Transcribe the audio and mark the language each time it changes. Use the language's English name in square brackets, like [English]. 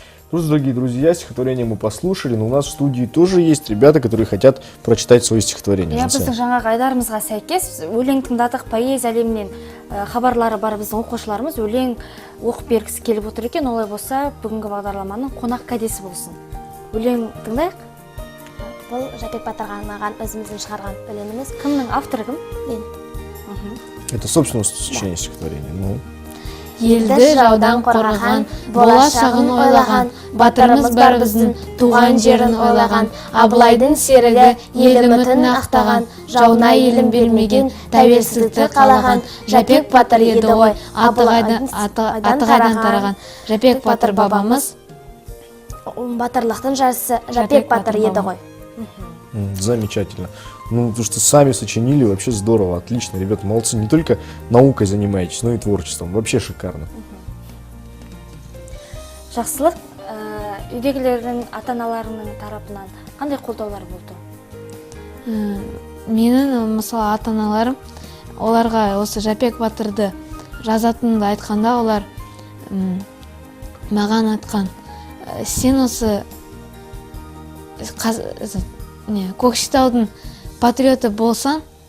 [Russian] Просто, дорогие друзья, стихотворение мы послушали, но у нас в студии тоже есть ребята, которые хотят прочитать свои стихотворения. [Kazakh] Я біздің жаңағы айдарымызға сәйкес өлең тыңдадық, поэзия әлемінен хабарлары бар біздің оқушыларымыз өлең оқып бергісі келіп отыр екен. Олай болса, бүгінгі бағдарламаның қонақ кәдесі болсын. Өлең тыңдайық. Бұл Жапек Батырға арнаған өзіміздің шығарған өлеңіміз. Кімнің авторы кім? Мен. [Russian] Это собственное сочинение стихотворения. Ну. [Kazakh] Елді жаудан қорғаған, болашағын ойлаған, батырымыз бар біздің, туған жерін ойлаған, Абылайдың серігі, ел үмітін ақтаған, жауына елін бермеген, тәуелсіздікті қалаған, Жапек Батыр еді ғой, атығайдан тараған. Жапек Батыр бабамыз. Батырлықтың жарысы Жапек Батыр еді ғой. [Russian] Замечательно. Ну, то, что сами сочинили, вообще здорово, отлично. Ребята, молодцы. Не только наукой занимаетесь, но и творчеством. Вообще шикарно. [Kazakh] Жақсылық, үйдегілердің ата-аналарының тарапынан қандай қолдаулар болды? Менің, мысалы, ата-аналарым, оларға осы Жапек Батырды жазатынымды айтқанда, олар маған айтқан, сен осы Көкшетаудың патриоты болсан,